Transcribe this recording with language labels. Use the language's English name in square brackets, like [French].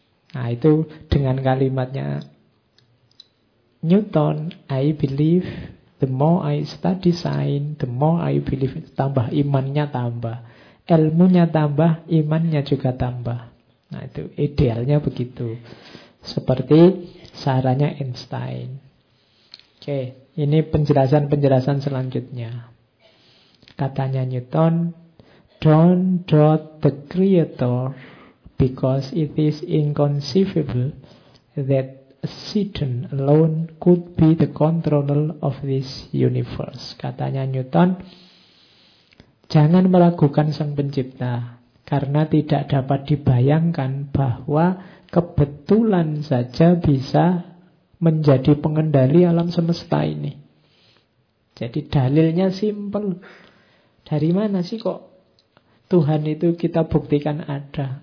[Indonesian] Nah itu dengan kalimatnya Newton, [English] I believe the more I study science, the more I believe, [Indonesian] tambah imannya tambah. Ilmunya tambah, imannya juga tambah. Nah itu idealnya begitu. Seperti sarannya Einstein. Oke, ini penjelasan-penjelasan selanjutnya. Katanya Newton, [English] don't doubt the creator because it is inconceivable that a citizen alone could be the controller of this universe. [Indonesian] Katanya Newton, jangan meragukan sang pencipta karena tidak dapat dibayangkan bahwa kebetulan saja bisa menjadi pengendali alam semesta ini. Jadi dalilnya simpel. Dari mana sih kok Tuhan itu kita buktikan ada?